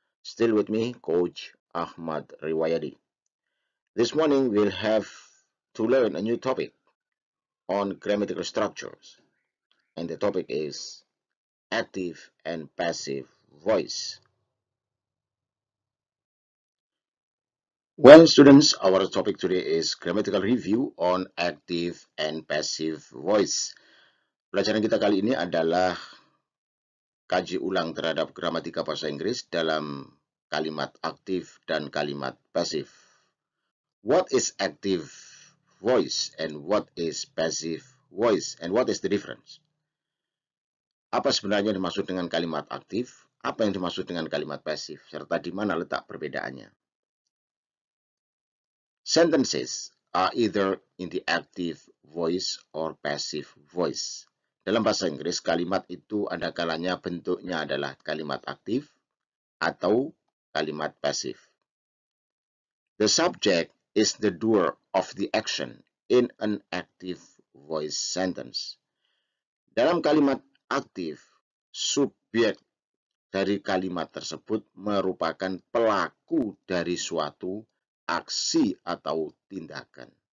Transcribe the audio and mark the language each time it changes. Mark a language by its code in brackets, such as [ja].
[en] Still with me, Coach Ahmad Riwayadi. This morning, we'll have to learn a new topic on grammatical structures, and the topic is active and passive voice. Well, students, our topic today is grammatical review on active and passive voice. [id] Pelajaran kita kali ini adalah kaji ulang terhadap gramatika bahasa Inggris dalam kalimat aktif dan kalimat pasif. [en] What is active voice and what is passive voice and what is the difference? [id] Apa sebenarnya dimaksud dengan kalimat aktif? Apa yang dimaksud dengan kalimat pasif? Serta di mana letak perbedaannya? [en] Sentences are either in the active voice or passive voice. [id] Dalam bahasa Inggris, kalimat itu ada kalanya bentuknya adalah kalimat aktif atau kalimat pasif. [en] The subject is the doer of the action in an active voice sentence. [id] Dalam kalimat aktif, subjek dari kalimat tersebut merupakan pelaku dari suatu aksi atau tindakan.